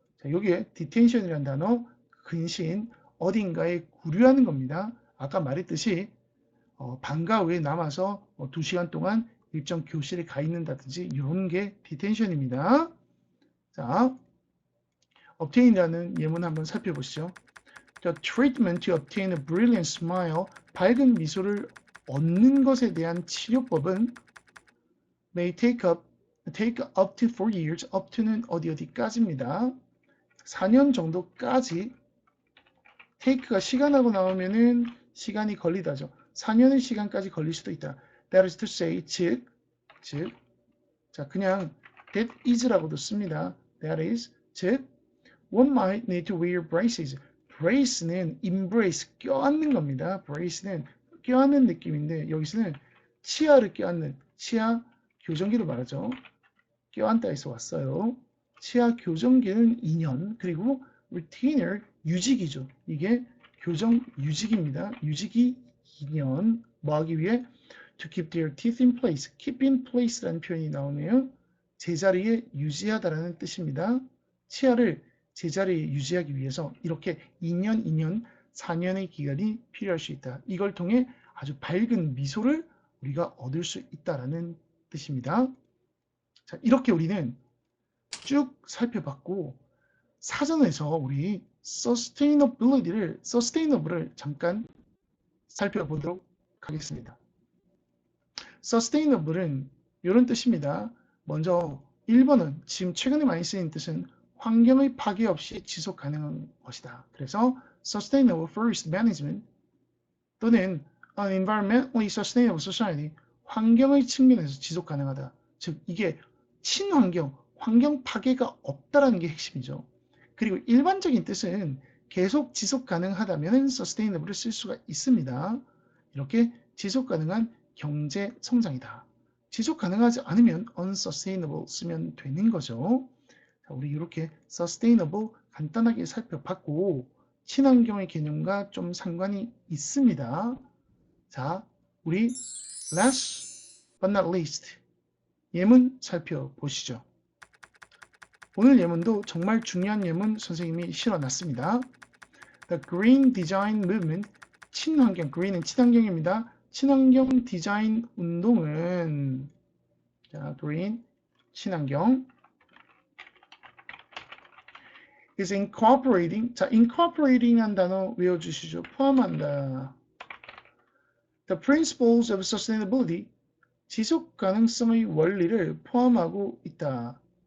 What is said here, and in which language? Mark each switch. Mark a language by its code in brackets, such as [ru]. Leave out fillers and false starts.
[ko] 자, 여기에 detention이라는 단어, 근신, 어딘가에 구류하는 겁니다. 아까 말했듯이 방과 후에 남아서 2시간 동안 일정 교실에 가 있는다든지 이런 게 detention입니다. 자, obtain이라는 예문 한번 살펴보시죠. [en] The treatment to obtain a brilliant smile, [ko] 밝은 미소를 얻는 것에 대한 치료법은 [en] may take up to 4 years. [ko] up to는 어디까지입니다. 4년 정도까지. take가 시간하고 나오면은 시간이 걸리다죠. 4년의 시간까지 걸릴 수도 있다. [en] That is to say, [ko] 즉, 자, 그냥 that is라고도 씁니다. [en] That is, 즉, one might need to wear braces. [ko] brace는 embrace, 껴안는 겁니다. brace는 껴안는 느낌인데 여기서는 치아를 껴안는, 치아 교정기를 말하죠. 껴안다에서 왔어요. 치아 교정기는 2년, 그리고 retainer, 유직이죠. 이게 교정 유직입니다. 유직이 2년. 뭐 하기 위해? [en] To keep their teeth in place. [ko] keep in place라는 표현이 나오네요. 제자리에 유지하다라는 뜻입니다. 치아를 제자리에 유지하기 위해서 이렇게 2년, 4년의 기간이 필요할 수 있다. 이걸 통해 아주 밝은 미소를 우리가 얻을 수 있다라는 뜻입니다. 자, 이렇게 우리는 쭉 살펴봤고, 사전에서 우리 sustainable을 잠깐 살펴보도록 하겠습니다. sustainable은 이런 뜻입니다. 먼저 1번은 지금 최근에 많이 쓰이는 뜻은 환경의 파괴 없이 지속 가능한 것이다. [en] 그래서 sustainable forest management 또는 an environmentally sustainable society, [ko] 환경의 측면에서 지속 가능하다. 즉 이게 친환경, 환경 파괴가 없다라는 게 핵심이죠. 그리고 일반적인 뜻은 계속 지속 가능하다면 sustainable을 쓸 수가 있습니다. 이렇게 지속 가능한 경제 성장이다. 지속 가능하지 않으면 unsustainable 쓰면 되는 거죠. 자, 우리 이렇게 sustainable 간단하게 살펴봤고 친환경의 개념과 좀 상관이 있습니다. 자, 우리 [en] last but not least [ko] 예문 살펴보시죠. 오늘 예문도 정말 중요한 예문 선생님이 실어놨습니다. [en] The Green Design Movement, [ko] 친환경, green은 친환경입니다. 친환경 디자인 운동은 자, green, 친환경 [en] is incorporating, [ko] 자, incorporating이라는 단어 외워주시죠. 포함한다. [en] The principles of sustainability, [ko] 지속 가능성의 원리를 포함하고 있다.